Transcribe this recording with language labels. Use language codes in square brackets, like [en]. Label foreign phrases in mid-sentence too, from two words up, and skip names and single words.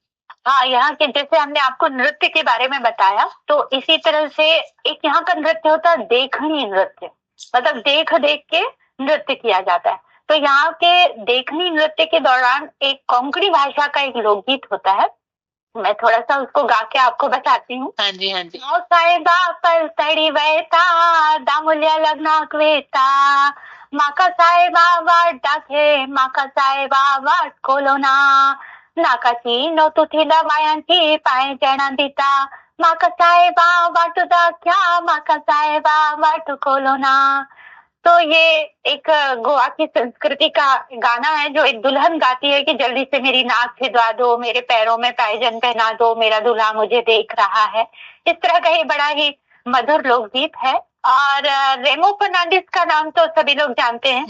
[hi] हाँ, यहाँ के जैसे हमने आपको नृत्य के बारे में बताया, तो इसी तरह से एक यहाँ का नृत्य होता है देखनी नृत्य, मतलब देख देख के नृत्य किया जाता है। तो यहाँ के देखनी नृत्य के दौरान एक कोंकणी भाषा का एक लोकगीत होता है मैं थोड़ा सा उसको गा के आपको बताती हूँ। हाँ जी, हाँ जी। [kok] साहेबा पलतडी वैता दामुल्या लग्नाक वेता माका साहेबा वाट दाखे माका साहेबा वाट कोलोना नाकाची नोतुथीला बायांची पाय जणा दिता माका साहेबा वाटू दाख्या माका साहेबा वाटू कोलोना। [hi] तो ये एक गोवा की संस्कृति का गाना है जो एक दुल्हन गाती है कि जल्दी से मेरी नाक भिजवा दो, मेरे पैरों में पायजन पहना दो, मेरा दूल्हा मुझे देख रहा है। इस तरह का ये बड़ा ही मधुर लोकगीत है। और रेमो फर्नांडिस का नाम तो सभी लोग जानते हैं।